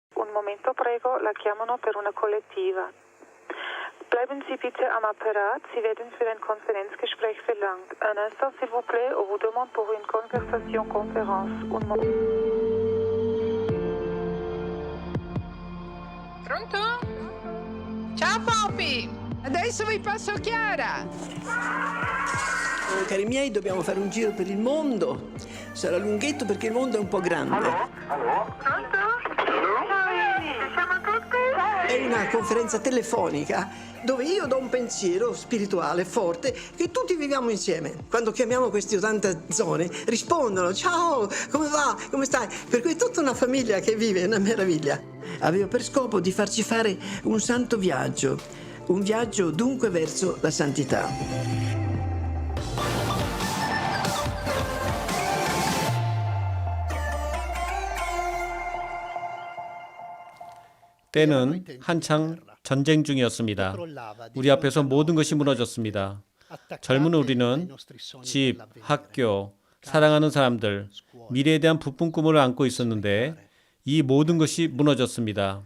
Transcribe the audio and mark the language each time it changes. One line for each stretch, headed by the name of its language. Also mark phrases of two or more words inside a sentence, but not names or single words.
Italian: Un momento, prego, la chiamano per una collettiva.
German: Bleiben Sie bitte am Apparat, Sie werden für ein Konferenzgespräch verlangt.
French: Un instant, s'il vous plaît, on vous demande pour une conversation conférence. Un moment.
Italian: Pronto? Ciao Poppy! Adesso vi passo Chiara! Cari miei, dobbiamo fare un giro per il mondo. Sarà lunghetto perché il mondo è un po' grande. Pronto? Siamo tutti? È una conferenza telefonica dove io do un pensiero spirituale forte che tutti viviamo insieme. Quando chiamiamo queste 80 zone rispondono: ciao, come va? Come stai? Per cui è tutta una famiglia che vive, è una meraviglia. Avevo per scopo di farci fare un santo viaggio, un viaggio dunque verso la santità.
Korean: 때는 한창 전쟁 중이었습니다. 우리 앞에서 모든 것이 무너졌습니다. 젊은 우리는 집, 학교, 사랑하는 사람들, 미래에 대한 부푼 꿈을 안고 있었는데 이 모든 것이 무너졌습니다.